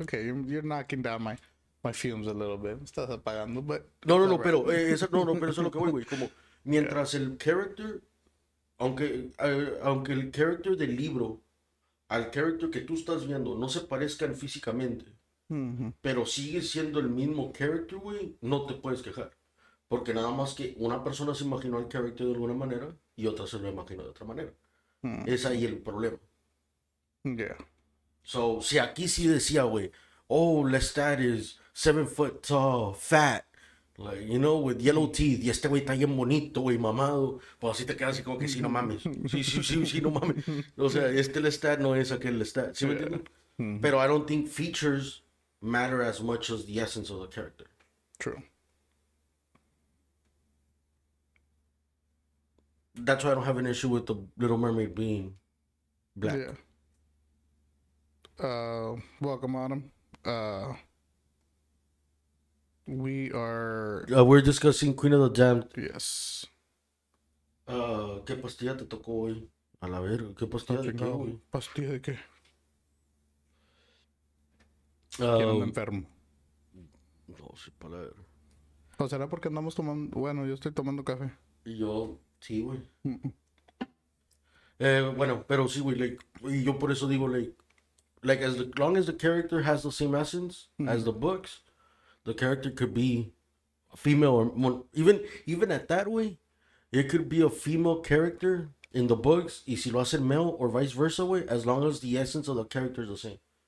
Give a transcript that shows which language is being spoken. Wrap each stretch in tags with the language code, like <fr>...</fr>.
<en>Okay, you're knocking down my fumes a little bit.</en> <es>Estás apagando, but No,</es> <en>all right.</en> <es>pero pero eso es lo que voy, güey. Como mientras el character, aunque el character del libro al character que tú estás viendo no se parezcan físicamente, Mm-hmm. pero sigue siendo el mismo character, güey, no te puedes quejar. Porque nada más que una persona se imaginó al character de alguna manera y otra se lo imaginó de otra manera. Es ahí el problema.</es> <en>Yeah.</en> <es>So, si aquí sí decía, güey,</es> <en>oh, Lestat is 7 foot tall, fat, like, you know, with yellow teeth,</en> <es>y este güey está bien bonito, güey, mamado, pues así te quedas así como que sí, no mames. Sí, no mames. O sea, este Lestat no es aquel Lestat, ¿sí me entiendes?</es> <en>Pero I don't think features matter as much as the essence of the character. True. That's why I don't have an issue with the Little Mermaid being black. Yeah. Welcome, Autumn. We are We're discussing Queen of the Damned. yes.</en> <es>¿Qué pastilla te tocó hoy? A la verga, ¿qué pastilla de qué, güey? ¿Pastilla de qué? ¿Quién anda enfermo? No sé, para la verga. ¿O será porque andamos tomando? Bueno, yo estoy tomando café. Y yo, sí, güey. Bueno, pero sí, güey, like, y yo por eso digo,</es> <en>like as long as the character has the same essence as the books, the character could be a female or even at that way, it could be a female character in the books,</en> <es>y si lo hacen</es> <en>male or vice versa, güey, as long as the essence of the character is the same.</en>